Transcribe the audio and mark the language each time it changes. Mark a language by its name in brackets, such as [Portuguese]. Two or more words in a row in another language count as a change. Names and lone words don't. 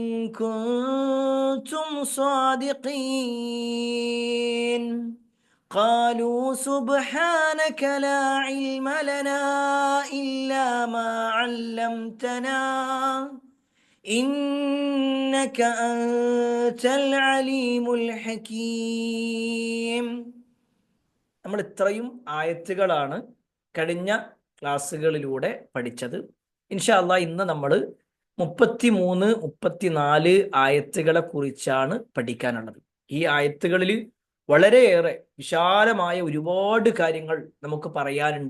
[Arabic] كنتم صادقين قالوا سبحانك لا علم لنا إلا ما علمتنا إنك أنت العليم الحكيم. [Malayalam] നമ്മൾ ഇത്രയും ആയത്തുകളാണ് കഴിഞ്ഞ ക്ലാസ്സുകളിലൂടെ പഠിച്ചത്. [Arabic] إن شاء الله [Malayalam] ഇന്ന് നമ്മൾ 33, 34 ആയത്തുകളെ കുറിച്ചാണ് പഠിക്കാനുള്ളത്. ഈ ആയത്തുകളിൽ വളരെയേറെ വിശാലമായ ഒരുപാട് കാര്യങ്ങൾ നമുക്ക് പറയാനുണ്ട്.